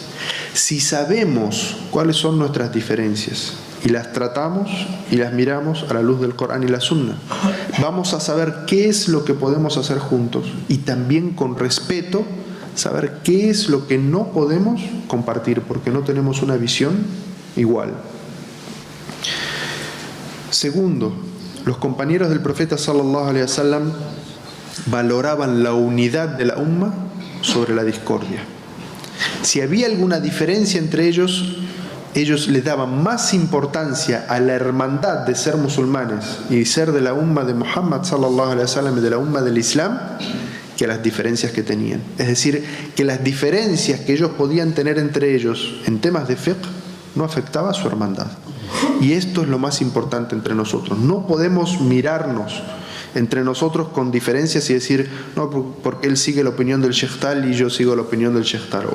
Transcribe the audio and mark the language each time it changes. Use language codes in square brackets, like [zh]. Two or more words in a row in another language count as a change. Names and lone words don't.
[es] Si sabemos cuáles son nuestras diferencias y las tratamos y las miramos a la luz del Corán y la Sunna, vamos a saber qué es lo que podemos hacer juntos y también con respeto saber qué es lo que no podemos compartir porque no tenemos una visión igual. Segundo, los compañeros del profeta [ar] صلى الله عليه وسلم [es] valoraban la unidad de la umma sobre la discordia. Si había alguna diferencia entre ellos les daban más importancia a la hermandad de ser musulmanes y ser de la umma de Muhammad [ar] صلى الله عليه وسلم [es] y de la umma del Islam que a las diferencias que tenían. Es decir, que las diferencias que ellos podían tener entre ellos en temas de fiqh no afectaba a su hermandad. Y esto es lo más importante entre nosotros. No podemos mirarnos entre nosotros con diferencias y decir, no, porque él sigue la opinión del Sheikh Tal y yo sigo la opinión del Sheikh Tal.